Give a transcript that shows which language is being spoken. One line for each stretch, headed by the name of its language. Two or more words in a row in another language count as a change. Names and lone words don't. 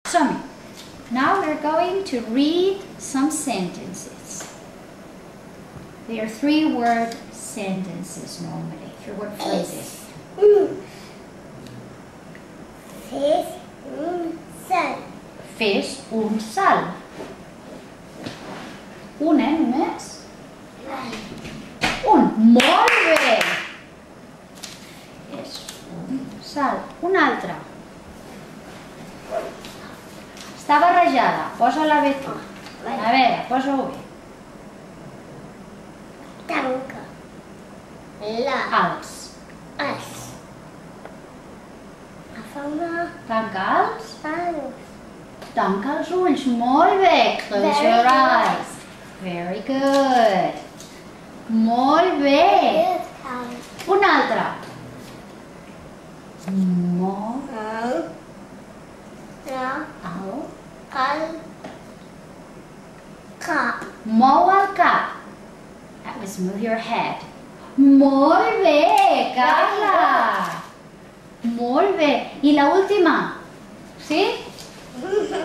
Catalan: Som-hi.
English: Now we're going to read some sentences. They are three-word sentences normally, three-word phrases.
Catalan: Fes un sal. Fes un salt. Un, només? Un. Molt bé! Fes un salt. Un altre. Està barrejada. Posa-la bé tu. A veure, posa-ho bé. Tanca. Els. Els. Agafa'm Tanca els. els. Tanca els ulls. Molt bé.
English: Close Very your good. eyes. Very good.
Catalan: Molt bé. Un altre. Molt. Mou el cap.
English: That was move your head.
Catalan: Molt bé, Carla. Molt bé. I l'última. Sí?